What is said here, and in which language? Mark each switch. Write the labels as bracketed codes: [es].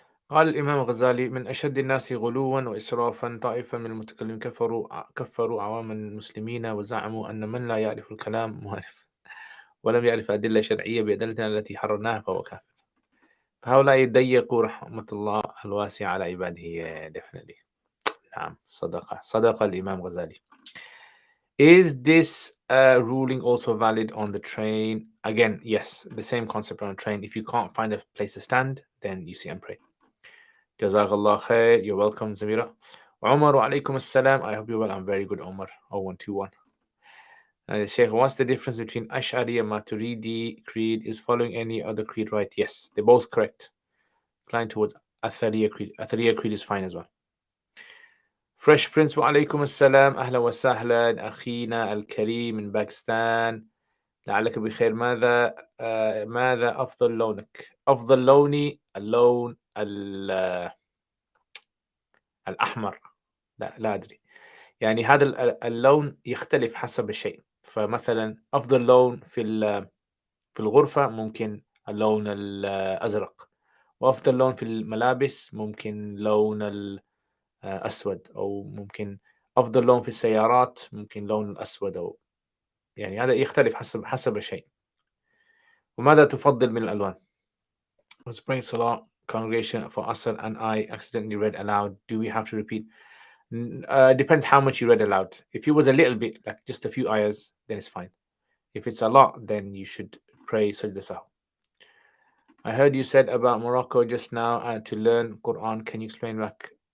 [ar] قال الإمام الغزالي من أشد الناس غلوا وإسرافا طائفة من المتكلمين كفروا عوام المسلمين وزعموا أن من لا يعرف الكلام مهرف ولم يعرف أدلة شرعية بأدلتنا التي حررناها فهو كافر. فهؤلاء يضيقوا رحمة الله الواسعة على عباده. [en] Definitely. [ar] نعم صدق الإمام غزالي. [en] Is this ruling also valid on the train? Again, yes, the same concept on a train. If you can't find a place to stand, then you sit and pray. Jazakallah khair. You're welcome, Zamira. Umar wa alaikum assalam. I hope you're well. I'm very good, Umar. 0121. Sheikh, what's the difference between Ash'ari and Maturidi creed? Is following any other creed right? Yes, they're both correct. Inclined towards Athariya creed. Athariya creed is fine as well. Fresh Prince wa alaikum assalam. Ahla wa sahlan. Akhina al-Kareem in Pakistan. [ar] لعلك بخير. ماذا أفضل لونك؟ أفضل لوني اللون الأحمر. لا أدري. يعني هذا اللون يختلف حسب الشيء. فمثلا أفضل لون في الغرفة ممكن اللون الأزرق، وأفضل لون في الملابس ممكن لون الأسود، أو ممكن أفضل لون في السيارات ممكن لون الأسود، أو يعني هذا يختلف حسب الشيء. وماذا تفضل من الألوان? [en] I was praying Salah congregation for Asr and I accidentally read aloud. Do we have to repeat? Depends how much you read aloud. If it was a little bit, like just a few ayahs, then it's fine. If it's a lot, then you should pray Sajda Sahw. I heard you said about Morocco just now to learn Quran. Can you explain back?